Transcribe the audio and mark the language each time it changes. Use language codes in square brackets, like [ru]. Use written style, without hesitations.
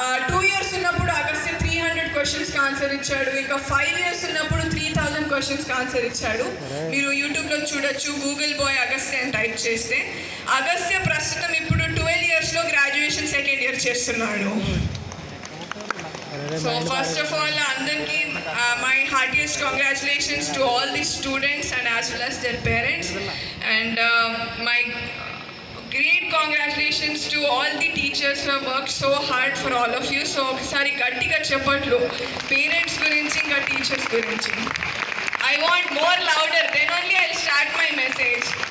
[te] 2 years ఉన్నప్పుడు అగస్త్య 300 క్వశ్చన్స్కి answer ఇచ్చాడు. ఇంకా 5 ఇయర్స్ ఉన్నప్పుడు 3000 క్వశ్చన్స్కి ఆన్సర్ ఇచ్చాడు. మీరు యూట్యూబ్లో చూడొచ్చు, గూగుల్ బాయ్ అగస్త్య అని టైప్ చేస్తే. అగస్త్య ప్రస్తుతం ఇప్పుడు 12 ఇయర్స్లో గ్రాడ్యుయేషన్ 2nd ఇయర్ చేస్తున్నాడు. [en] So first of all, అందరికీ my heartiest congratulations to all the students and as well as their parents, and my great congratulations to all the teachers who have worked so hard for all of you. [te] So ఒకసారి గట్టిగా చెప్పట్లు parents గురించి ఇంకా teachers గురించి. [en] I want more louder, then only I'll start my message.